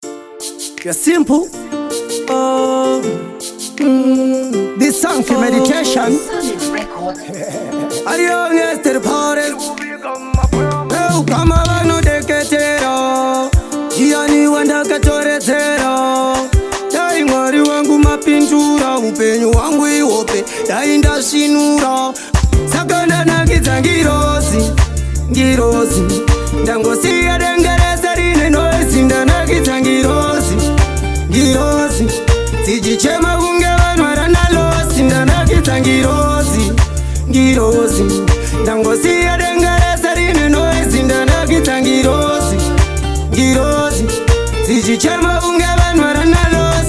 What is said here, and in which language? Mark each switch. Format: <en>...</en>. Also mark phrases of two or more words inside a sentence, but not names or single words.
<en>You're simple. Oh, mm, this song for meditation. Solid Records. Are you young, yes, to the party?</en> <sn>Eu kama vanodeketerera, ndiani wandakatoredzera? Dai Mwari wangu mapindura, upenyu hwangu ihope, dai ndasvinura. Saka ndanakidza ngirozi, ngirozi, ndangosiya dengeresa rine noizi, ndanakidza ngirozi, ngirozi, dzichichema kunge vanhu varana losi, ndanakidza ngirozi, ngirozi, ndangosiya dengeresa rine noizi, ndanakidza ngirozi, ngirozi, dzichichema kunge vanhu varana losi.</sn>